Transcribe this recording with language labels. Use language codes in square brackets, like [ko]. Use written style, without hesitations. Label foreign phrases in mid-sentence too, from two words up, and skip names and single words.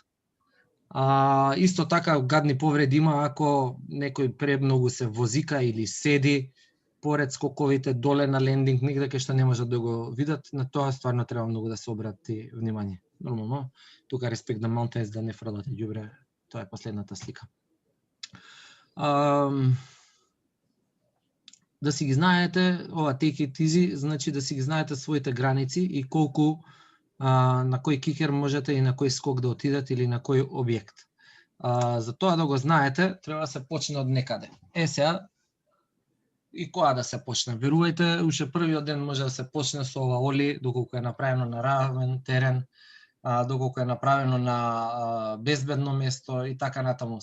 [mk] Исто така гадни повреди има ако некој премногу се возика или седи поред скоковите доле на лендинг, негде кај што не можат да го видат, на тоа стварно треба многу да се обрати внимание. Нормално, тука респект на Mountains да не фрлате ѓубре, тоа е последната слика. Да си ги знаете, ова [en] take it easy, [mk] значи да си ги знаете своите граници и колку на кој кикер можете и на кој скок да отидете или на кој објект. За тоа да го знаете, треба да се почне од некаде. Сега, и која да се почне? Верувајте, уште првиот ден може да се почне со ова оли, доколку е направено на равен терен, доколку е направено на безбедно место и така натаму.